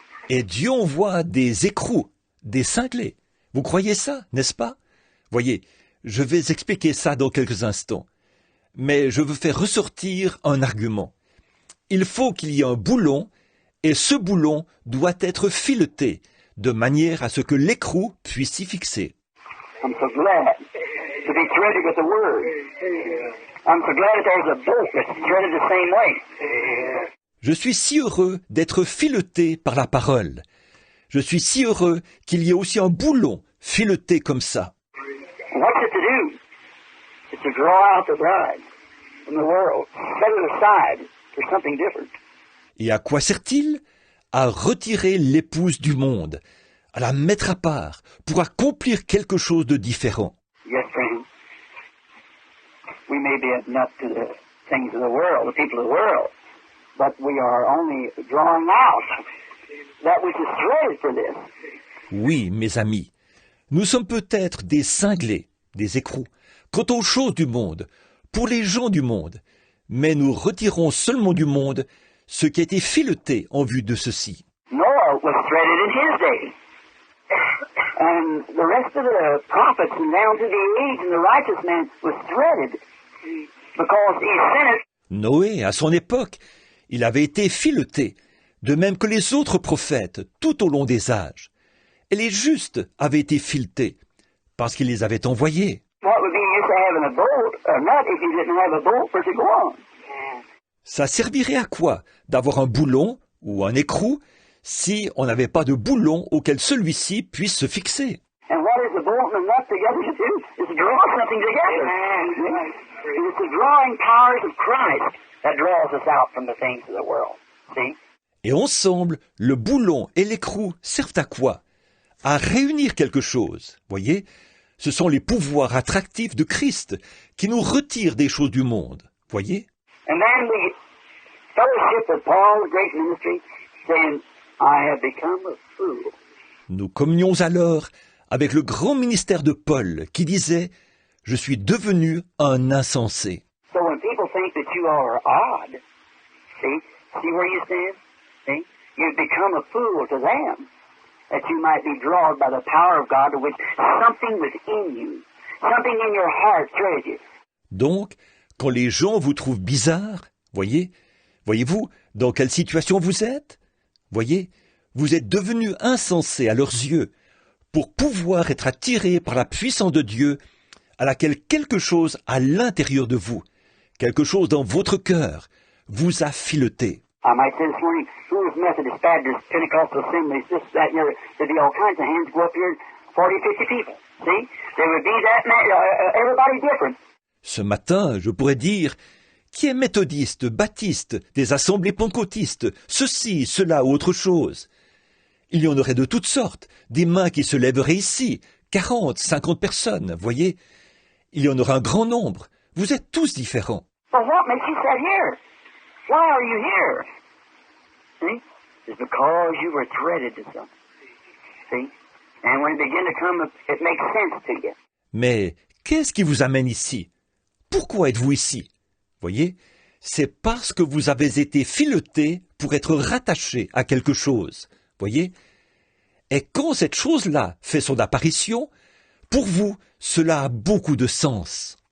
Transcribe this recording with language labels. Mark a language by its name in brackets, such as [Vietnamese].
[French] Et Dieu envoie des écrous, des cinglés. Vous croyez ça, n'est-ce pas? Voyez, je vais expliquer ça dans quelques instants. Mais je veux faire ressortir un argument. Il faut qu'il y ait un boulon, et ce boulon doit être fileté, de manière à ce que l'écrou puisse s'y fixer. [English] I'm so glad to be threaded with the Word. I'm so glad that there's a bolt that's threaded the same way. [French] Je suis si heureux d'être fileté par la parole. Je suis si heureux qu'il y ait aussi un boulon fileté comme ça. [English] And what's it to do? It's to draw out the bride from the world, set it aside for something different. [French] Et à quoi sert-il? À retirer l'épouse du monde, à la mettre à part, pour accomplir quelque chose de différent. [English] Yes, friend. We may be a nut to the things of the world, the people of the world, but we are only drawing out that which is threaded for this. [French] Oui, mes amis, nous sommes peut-être des cinglés, des écrous, quant aux choses du monde, pour les gens du monde, mais nous retirons seulement du monde ce qui a été fileté en vue de ceci. [English] Noah was threaded in his day. And the rest of the prophets and down through the age and the righteous man was threaded because he sent it. [French] Noé, à son époque, il avait été fileté, de même que les autres prophètes tout au long des âges. Et les justes avaient été filetés, parce qu'il les avait envoyés. [English] What would be use of having a bolt, a nut, if you didn't have a bolt for it to go on? [French] Ça servirait à quoi d'avoir un boulon ou un écrou si on n'avait pas de boulon auquel celui-ci puisse se fixer? [English] And what is the bolt and the nut together to do? Is to draw something together. It's the drawing powers of Christ that draws us out from the things of the world. See? [French] Et ensemble, le boulon et l'écrou servent à quoi? À réunir quelque chose, voyez? Ce sont les pouvoirs attractifs de Christ qui nous retirent des choses du monde, voyez? [English] And then we fellowship with Paul's great ministry, saying, I have become a fool. [French] Nous communions alors avec le grand ministère de Paul qui disait « Je suis devenu un insensé ». [English] So when people think that you are odd, see where you stand? See? You've become a fool to them, that you might be drawn by the power of God to which something within you, something in your heart threaded you. [French] Donc, quand les gens vous trouvent bizarre, voyez-vous dans quelle situation vous êtes? Voyez, vous êtes devenu insensé à leurs yeux pour pouvoir être attiré par la puissance de Dieu à laquelle quelque chose à l'intérieur de vous, quelque chose dans votre cœur, vous a fileté. [English] I might say this morning, who is Methodist, Baptist, Pentecostal Assemblies, this, that, and the other. There'd be all kinds of hands go up here, 40, 50 people. See? There would be that many, everybody different. [French] Ce matin, je pourrais dire, qui est méthodiste, baptiste, des assemblées pentecôtistes, ceci, cela, autre chose. Il y en aurait de toutes sortes, des mains qui se lèveraient ici, 40, 50 personnes, voyez. Il y en aura un grand nombre. Vous êtes tous différents. [English] But what makes you sit here? Why are you here? See? It's because you were threaded to something. See? And when it begin to come, it makes sense to you. [French] Mais qu'est-ce qui vous amène ici? Pourquoi êtes-vous ici? Voyez, c'est parce que vous avez été fileté pour être rattaché à quelque chose. Voyez? Et quand cette chose-là fait son apparition, pour vous, cela a beaucoup de sens.